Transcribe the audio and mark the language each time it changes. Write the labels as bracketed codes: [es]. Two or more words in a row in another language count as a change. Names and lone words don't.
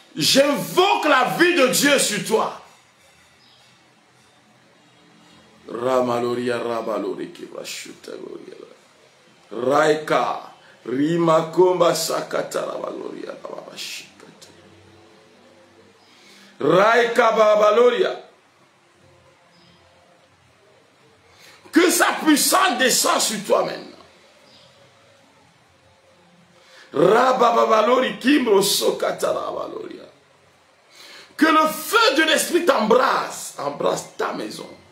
[fr] J'invoque la vie de Dieu sur toi. Ramaloria Rabalori Kibrashuta Gloria. Raika Rimakomba Sakata Rabaloria Babashikata. Raika Babaloria. Que sa puissance descende sur toi maintenant. Rababalori Kimbro Sokata Rabaloria. Que le feu de l'esprit t'embrasse, embrasse ta maison.